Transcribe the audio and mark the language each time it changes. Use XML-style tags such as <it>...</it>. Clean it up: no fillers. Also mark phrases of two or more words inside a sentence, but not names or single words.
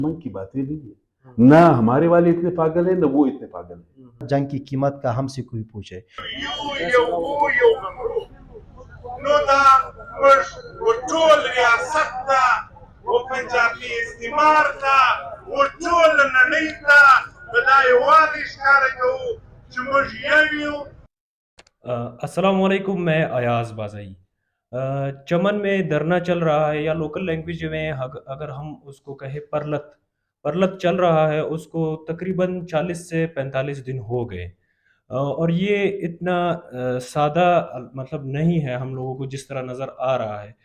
<ur>من کی باتیں نہیں ہے، نہ ہمارے والے اتنے پاگل ہیں، نہ وہ اتنے پاگل ہیں. جنگ کی قیمت کا ہم سے کوئی پوچھے.</ur> <ps>نو دا موږ ټول ریاست ته پنجابي استعمار ته ټول نړۍ ته په دا یووالي ښکاره کوو چې موږ یو یو.</ps> <ar>السلام علیکم،</ar> <ur>میں ایاز بازائی. چمن میں دھرنا چل رہا ہے، یا</ur> <en>local language</en> <ur>میں اگر ہم اس کو کہیں پرلت چل رہا ہے. اس کو تقریباً 40 سے 45 دن ہو گئے، اور یہ اتنا سادہ مطلب نہیں ہے ہم لوگوں کو جس طرح نظر آ رہا ہے.</ur>